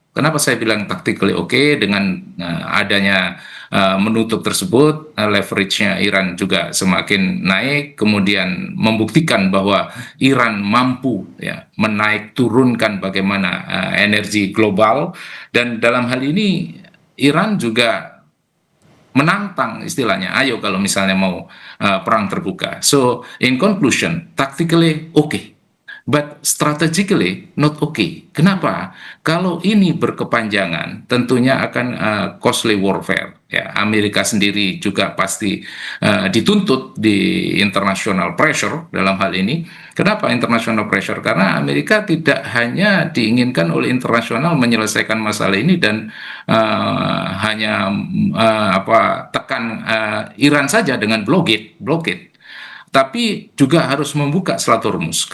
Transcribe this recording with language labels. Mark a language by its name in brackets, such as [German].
[Indonesian] Kenapa saya bilang [English] tactically okay? [Indonesian] Dengan adanya menutup tersebut, leverage-nya Iran juga semakin naik, kemudian membuktikan bahwa Iran mampu ya menaik turunkan bagaimana energi global, dan dalam hal ini Iran juga menantang istilahnya, ayo kalau misalnya mau perang terbuka. [English] So in conclusion, tactically okay, but strategically not okay. [Indonesian] Kenapa? Kalau ini berkepanjangan, tentunya akan [English] costly warfare. [Indonesian] Ya, Amerika sendiri juga pasti dituntut di international pressure dalam hal ini. Kenapa international pressure? Karena Amerika tidak hanya diinginkan oleh internasional menyelesaikan masalah ini dan hanya tekan Iran saja dengan blockade, tapi juga harus membuka Selat Hormuz.